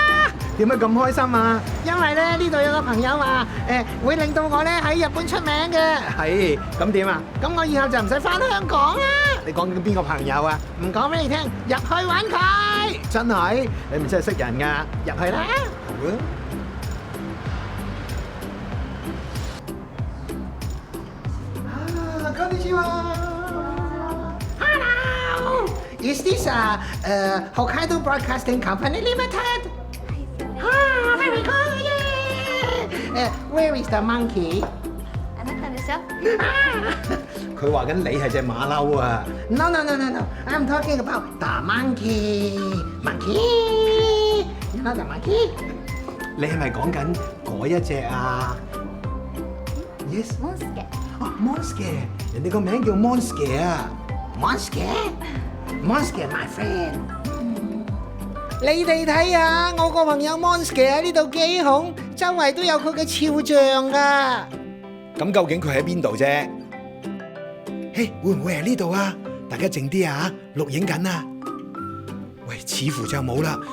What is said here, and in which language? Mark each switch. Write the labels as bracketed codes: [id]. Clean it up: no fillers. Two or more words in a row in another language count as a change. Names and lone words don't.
[yue] 點解咁開心啊？因為咧呢度有個朋友話會令到我咧喺日本出名嘅。係，咁點啊？咁我以後就唔使翻香港啦。你講緊邊個朋友啊？唔講俾你聽，入去揾佢。真係？你唔真係識人㗎？入去啦。 [ja] こんにちは。Hello. [en] Is this Hokkaido Broadcasting Company Limited? Ah, very good. Yeah. Where is the monkey? [ja] あなたでしょ？ [yue] 佢話緊你係隻馬騮啊 [en] No. I'm talking about the monkey. Monkey. You know the monkey? [yue] 你係咪講緊嗰一隻啊 ？Yes。モンスケ。 Monster，人哋個名叫 Monster 啊。 [en] Monster, my friend。 [yue] 你哋睇下，我個朋友 Monster 喺呢度幾紅，周圍都有佢嘅肖像㗎。咁究竟佢喺邊度啫？嘿，會唔會係呢度啊？大家靜啲啊，錄影緊啊！喂，似乎就冇啦。